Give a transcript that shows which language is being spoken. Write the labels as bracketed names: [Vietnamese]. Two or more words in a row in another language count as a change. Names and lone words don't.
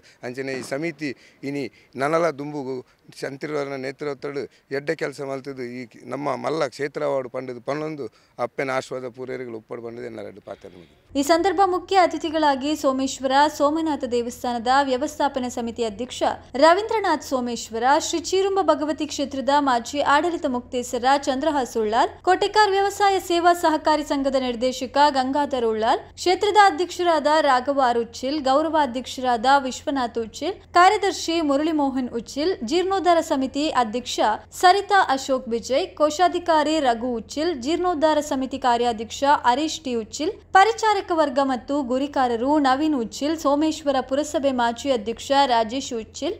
[Tulu] ಅಂಚನೆ ಈ ಸಮಿತಿ ಇನಿ ನನಲ ದುಂಬುಗು ಶಂತಿರವರನ ನೇತೃತ್ವಡು ಎಡ್ಡೆ ಕೆಲಸ ಮಲ್ತದು ಈ ನಮ್ಮ ಮಲ್ಲ ಕ್ಷೇತ್ರವಾಡು ಪಂಡದು ಪನ್ನೊಂದು ಅಪ್ಪನ ಆಶೀರ್ವಾದ ಪೂರೈರಿಗಳು ಉಪ್ಪಡು ಬಂಡದು ಎನ್ನರೆಡ್ಡು ಪಾತ್ರ. [Kannada] ಈ ಸಂದರ್ಭ ಮುಖ್ಯ ಅತಿಥಿಗಳಾಗಿ ಸೋಮೇಶ್ವರ ಸೋಮನಾಥ ದೇವಸ್ಥಾನದ ವ್ಯವಸ್ಥಾಪನಾ ಸಮಿತಿ ಅಧ್ಯಕ್ಷ ರವೀಂದ್ರನಾಥ್ ಸೋಮೇಶ್ವರ, ಶ್ರೀ ಚೀರುಂಬ ಭಗವತಿ ಕ್ಷೇತ್ರದ ಮಾಜಿ ಆಡಳಿತ ಮುಕ್ತೇಸರ ಚಂದ್ರಹಾಸ್ ಉಳ್ಳಾಲ್, ಕೋಟೆಕಾರ್ ವ್ಯವಸಾಯ ಸೇವಾ ಸಹಕಾರಿ ಸಂಘದ ನಿರ್ದೇಶಕ ಗಂಗಾಧರ್ ಉಳ್ಳಾಲ್, ಕ್ಷೇತ್ರದ ಅಧ್ಯಕ್ಷರಾದ ರಾಘವ ಉಚ್ಚಿಲ್, ಗೌರವಾಧ್ಯಕ್ಷರಾದ ವಿಶ್ವನಾಥ್ ಉಚ್ಚಿಲ್, ಕಾರ್ಯದರ್ಶಿ ಮುರಳಿ ಮೋಹನ್ ಉಚ್ಚಿಲ್, ಜೀರ್ಣೋದ್ಧಾರ ಸಮಿತಿ ಅಧ್ಯಕ್ಷ ಸರಿತಾ ಅಶೋಕ್ ವಿಜಯ್, ಕೋಶಾಧಿಕಾರಿ ರಘು ಉಚ್ಚಿಲ್, ಜೀರ್ಣೋದ್ಧಾರ ಸಮಿತಿ ಕಾರ್ಯಾಧ್ಯಕ್ಷ ಹರೀಶ್ ಟಿ ಉಚ್ಚಿಲ್, ಪರಿಚಾರಕ ವರ್ಗ ಮತ್ತು ಗುರಿಕಾರರು ನವೀನ್ ಉಚ್ಚಿಲ್, ಸೋಮೇಶ್ವರ ಪುರಸಭೆ ಮಾಜಿ ಅಧ್ಯಕ್ಷ ರಾಜೇಶ್ ಉಚ್ಚಿಲ್.